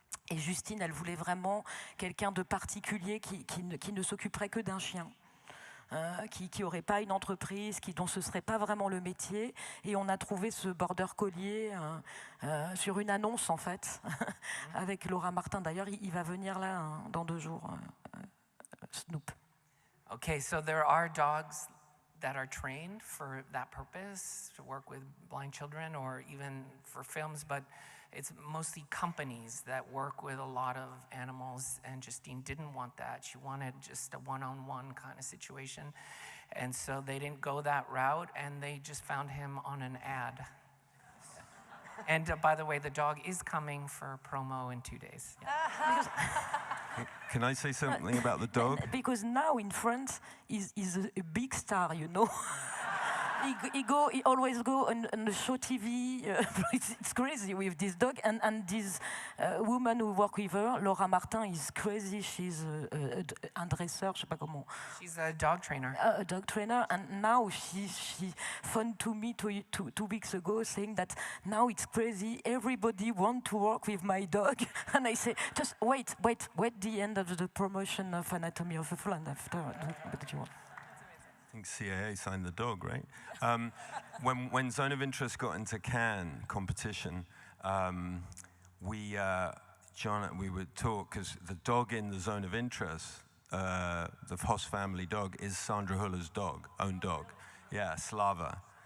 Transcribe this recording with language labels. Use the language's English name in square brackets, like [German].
[French] Et Justine, elle voulait vraiment quelqu'un de particulier qui ne s'occuperait que d'un chien, qui n'aurait pas une entreprise, dont ce ne serait pas vraiment le métier. Et on a trouvé ce border collier sur une annonce, en fait, avec Laura Martin. D'ailleurs, il va venir là dans 2 jours Snoop. [English] Okay, so there are dogs that are trained for that purpose, to work with blind children or even for films, but it's mostly companies that work with a lot of animals, and Justine didn't want that. She wanted just a one-on-one kind of situation. And so they didn't go that route, and they just found him on an ad. And by the way, the dog is coming for promo in 2 days. Yeah. Can I say something about the dog? Because now in France, he's a big star, you know. He always go on the show TV. It's crazy with this dog. And this woman who work with her, Laura Martin, is crazy. She's [French] un dresseur, je sais pas comment. [English] She's a dog trainer. A dog trainer. And now she phoned to me 2 weeks ago saying that now it's crazy. Everybody want to work with my dog. And I say, just wait the end of the promotion of Anatomy of a Fall, and after, what did you want? I think CAA signed the dog, right? When Zone of Interest got into Cannes competition, John, we would talk, because the dog in the Zone of Interest, the Voss family dog, is Sandra Hüller's dog, own dog. Yeah, Slava.